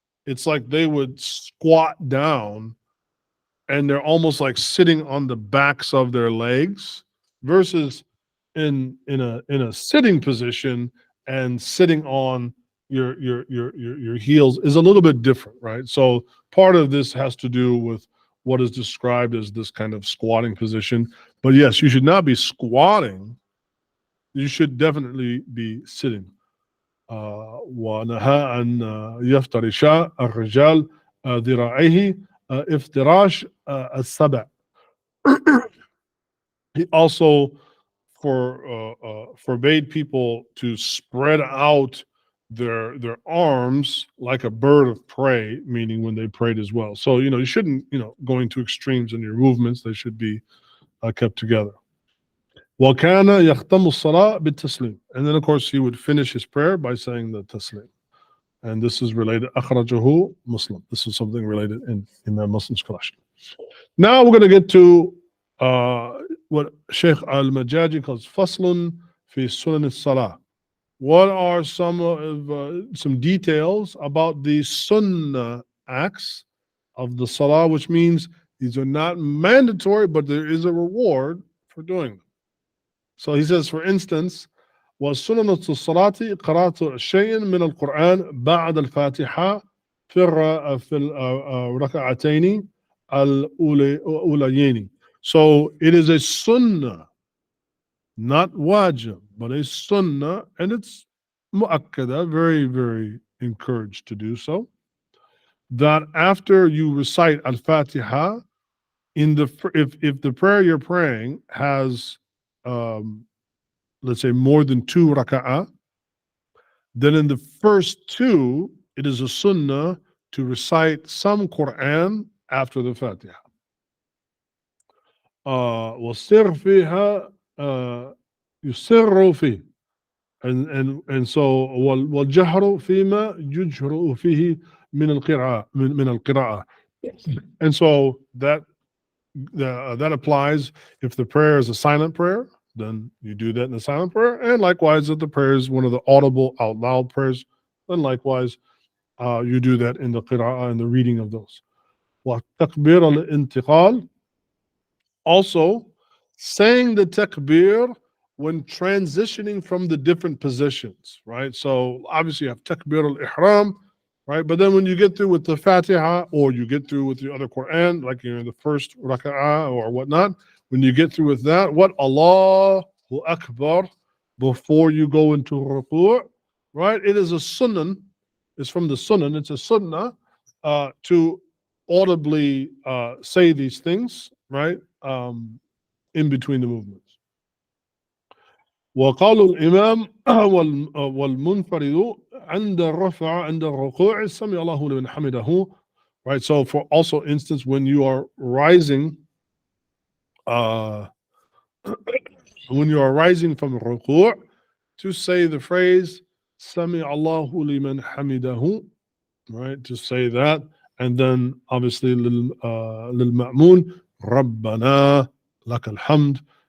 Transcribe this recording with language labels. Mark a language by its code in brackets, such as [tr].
[en] It's like they would squat down and they're almost like sitting on the backs of their legs, versus in a sitting position and sitting on your heels is a little bit different, right? So part of this has to do with what is described as this kind of squatting position. But yes, you should not be squatting. You should definitely be sitting. [ar] ونهى أن يفترش الرجال ذراعيه افتراش السبع. [en] He also forbade people to spread out their arms like a bird of prey, meaning when they prayed as well. So you shouldn't going to extremes in your movements. They should be kept together. [ar] وَكَانَ يَخْتَمُ الصَّلَاةَ بِالتَّسْلِيمِ. [en] And then of course he would finish his prayer by saying the taslim. And this is related, أخرجه Muslim. This is something related in Imam Muslim's collection. Now we're going to get to what Shaykh al-Majjājī calls [ar] فَصْلٌ فِي سُنَنِ الصَّلَاةِ. [en] What are some details about the sunnah acts of the salah, which means these are not mandatory, but there is a reward for doing them. So he says, for instance, [ar] وَسُنَنُ الصَّلَاةِ قِرَاءَةُ شَيْءٍ مِنَ الْقُرْآنِ بَعْدَ الْفَاتِحَةِ في الركعتين الأوليين. [en] So it is a sunnah, not wajib, but a sunnah, and it's mu'akkada, very, very encouraged to do so, that after you recite al-Fatiha, if the prayer you're praying has let's say more than 2 raka'ah, then in the first 2 it is a sunnah to recite some Quran after the Fatiha. [ar] وَالسِّرْ فِيهَا يُسِرُّ فِيهِ. [en] And so [ar] وَالْجَهْرُ فِيمَا يُجْهْرُ فِيهِ من القراءة. [en] And so that applies if the prayer is a silent prayer, then you do that in the silent prayer. And likewise, if the prayer is one of the audible, out loud prayers, then likewise, you do that in the qira'ah and the reading of those. [ar] وَتَكْبِيرَ الْإِنْتِقَالِ. [en] Also, saying the takbir when transitioning from the different positions, right? So obviously you have takbir al-ihram, right? But then when you get through with the Fatiha, or you get through with the other Quran, like you're in the first raka'ah or whatnot, when you get through with that, what Allahu Akbar before you go into ruku', right? It is a sunnah. It's from the sunnah. It's a sunnah to audibly say these things, right? In between the movements. [ar] وقال الإمام والمنفرد عند الرفع عند الركوع سمع الله لمن حمده. [en] Right. So for also instance, when you are rising, from ruku', to say the phrase [ar] سمع الله لمن حمده, [en] right? To say that, and then obviously [ar] للمأمون ربنا لك الحمد.